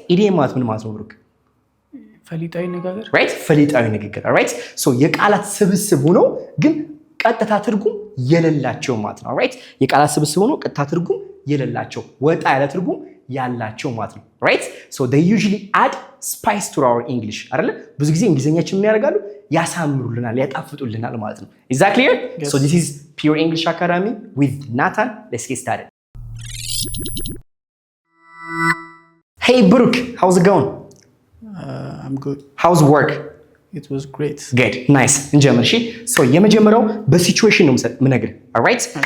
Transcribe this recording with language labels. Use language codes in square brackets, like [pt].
[am] idiom ማለት ምን ማለት ነው ብሩክ? ፈሊጣዊ ንግግር። right? ፈሊጣዊ ንግግር. all right? so የቃላት ስብስብ ሆኖ ግን ቀጥታ ትርጉም የሌላቸው ማለት ነው። all right? የቃላት ስብስብ ሆኖ ቀጥታ ትርጉም የሌላቸው ወጣ ያለ ትርጉም ያላቸው ማለት ነው። right? [en] so they usually add spice to our English አይደለ? [am] ብዙ ጊዜ እንግሊዘኛችን ምን ያደርጋሉ? ያሳምሩልናል፣ ያጣፍጡልናል ማለት ነው። [en] is that clear? Yes. so this is Pure English Academy with Nathan. Let's get started. Hey Brooke, how's it going? I'm good. How's work? It was great. Good. Nice. [am] እንጀምር እሺ። so የመጀመሪያው በሲቹዌሽን ነው የምነግርህ። all right?